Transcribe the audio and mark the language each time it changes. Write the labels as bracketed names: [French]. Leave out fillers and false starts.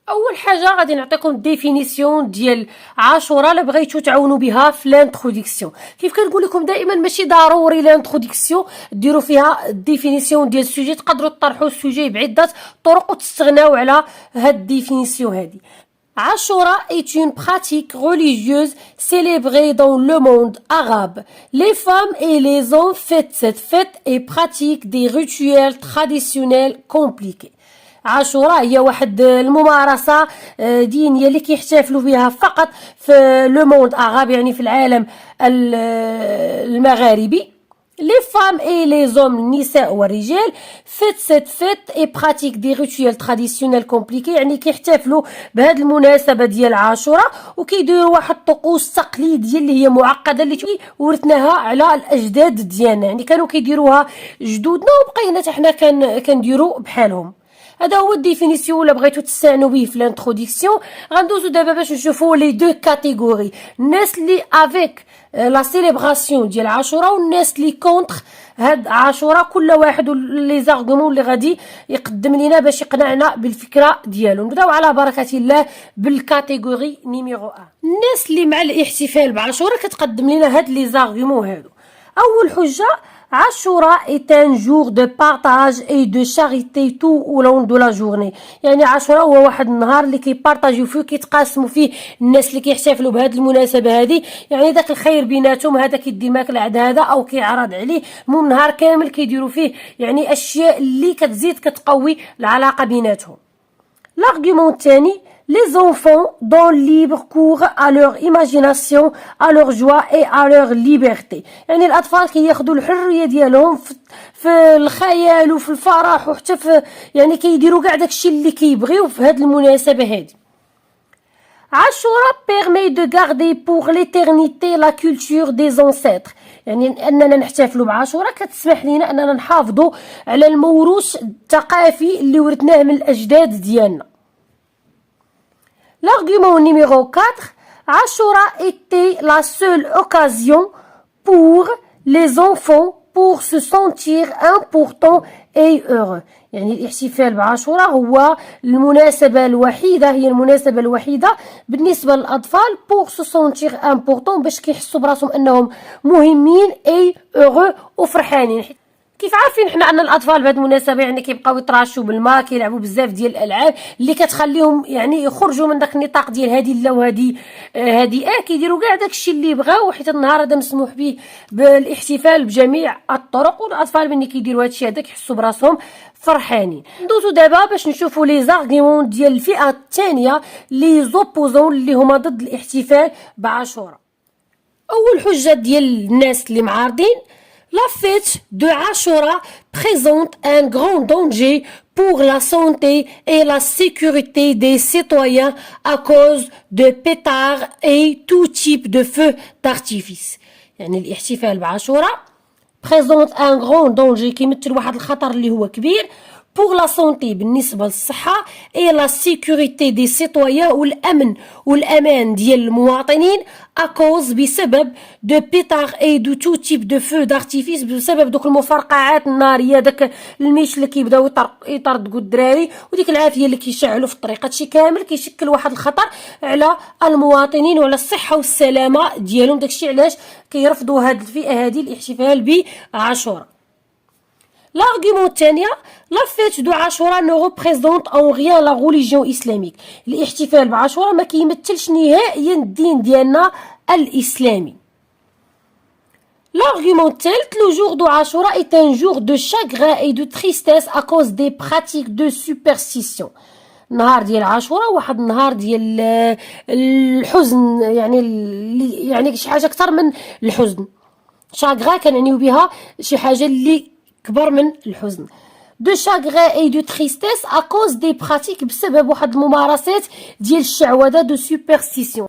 [Arabic] اول حاجه غادي نعطيكم ديفينيسيون ديال عاشوراء الا بغيتو تعاونوا بها في لانتروداكسيون. كيف كنقول لكم دائما ماشي ضروري لانتروداكسيون ديروا فيها ديفينيسيون ديال السوجي، تقدروا تطرحوا السوجي بعده طرق وتستغناو على هاد الديفينيسيون هذه. [French] Ashura est une pratique religieuse célébrée dans le monde arabe. Les femmes et les hommes fêtent cette fête et pratiquent des rituels traditionnels compliqués. [Arabic] عاشوراء هي واحد الممارسة دينية اللي كيحتفلوا بها فقط في لو موند أغاب، يعني في العالم المغاربي. [French] Les femmes et les hommes, [Arabic] النساء والرجال [French] fêtent cette fête et pratiquent des rituels traditionnels compliqués، [Arabic] يعني كيحتفلوا بهذه المناسبة ديال عاشوراء وكيديروا واحد الطقوس تقليدية اللي هي معقدة اللي ورثناها على الأجداد ديالنا، يعني كانوا كيديروها جدودنا وبقينا حتى حنا كنديروا بحالهم. هذا هو الديفينيسيون ولا بغيتو تستعنوا به في الانتروداكسيون. غندوزو دابا باش نشوفوا لي دو كاتيجوري، الناس اللي افيك لا سيليبراسيون ديال عاشوراء والناس اللي كونتر هاد عاشوراء، كل واحد لي زارغومون اللي غادي يقدم لنا باش يقنعنا بالفكره ديالو. نبداو على بركه الله بالكاتيجوري نيميرو 1. الناس اللي مع الاحتفال بعاشوراء كتقدم لنا هاد لي زارغومون هادو. اول حجه: [French] Ashura est un jour de partage et de charité tout au long de la journée. [Arabic] يعني عاشوراء هو واحد النهار اللي كيبارطاجيو فيه كيتقاسموا فيه الناس اللي كيحتفلوا بهذه المناسبه هذه، يعني داك الخير بيناتهم، هذا كيدي الماكله عند هذا او كيعرض عليه. المهم نهار كامل كيديروا فيه يعني اشياء اللي كتزيد كتقوي العلاقه بيناتهم. [French] l'argument [Arabic] الثاني: [French] les enfants donnent libre cours à leur imagination, à leur joie et à leur liberté. [Arabic] يعني الأطفال كياخذوا الحرية ديالهم في الخيال وفي الفرح وحتى في يعني كيديروا كاع داكشي اللي كيبغيو في هذه المناسبة هذه. [French] Ashura permet de garder pour l'éternité la culture des ancêtres. [Arabic] يعني أننا نحتفلوا بعاشوراء كتسمح لنا أننا نحافظوا على الموروث الثقافي اللي ورثناه من الأجداد ديالنا. [French] L'argument numéro 4: Ashura était la seule occasion pour les enfants pour se sentir importants et heureux. [Arabic] يعني الاحتفال بعاشوراء هو المناسبة الوحيدة، هي المناسبة الوحيدة بالنسبة للأطفال [French] pour se sentir important، [Arabic] باش كيحسوا براسهم أنهم مهمين [French] et heureux [Arabic] وفرحانين. كيف عارفين حنا ان الاطفال بهذه المناسبه يعني كيبقاو يتراشوا بالماء، كيلعبوا بزاف ديال الالعاب اللي كتخليهم يعني يخرجوا من داك النطاق ديال هذه لا وهذه هذه كيديروا كاع داكشي اللي بغاو، حيت النهار هذا مسموح به بالاحتفال بجميع الطرق، والاطفال ملي كيديروا هادشي هذا كيحسوا براسهم فرحانين. ندوزو دابا باش نشوفوا لي زارغيمون ديال الفئه الثانيه لي زوبوزون اللي هما ضد الاحتفال بعاشوراء. اول حجه ديال الناس اللي معارضين: [French] La fête de Ashura présente un grand danger pour la santé et la sécurité des citoyens à cause de pétards et tout type de feux d'artifice. [Arabic] يعني الاحتفال بعاشوراء [French] présente un grand danger [Arabic] كيمثل واحد الخطر اللي هو كبير [French] pour la santé [Arabic] بالنسبة للصحة [French] et la sécurité des citoyens [Arabic] والأمن والأمان ديال المواطنين [French] à cause [Arabic] بسبب [French] de pétards et de tout type de feux d'artifice [Arabic] بسبب دوك المفرقعات النارية داك الميش اللي كيبداو يطردقوا الدراري وديك العافية اللي كيشعلوا في الطريق. هادشي كامل كيشكل واحد الخطر على المواطنين وعلى الصحة والسلامة ديالهم. داكشي علاش كيرفضوا هاد الفئة هادي الاحتفال بعاشوراء. [French] L'argument [Arabic] الثانية [French] la fête de Ashura ne représente en rien la religion islamique. [Arabic] الاحتفال بعاشوراء ما كيمثلش نهائيا الدين ديالنا الإسلامي. [French] L'argument [Arabic] الثالث [French] le jour de Ashura est un jour de chagrin et de tristesse à cause des pratiques de superstition. [Arabic] نهار ديال عاشوراء واحد النهار ديال الحزن يعني شي حاجة أكثر من الحزن. شاغرا كنعنيو بها شي حاجة اللي كبر من الحزن. [French] دو شاغران اي دو تريستيس ا كوز دي براتيك [Arabic] بسبب واحد الممارسات ديال الشعوذه [French] دو سوبرستيسيون.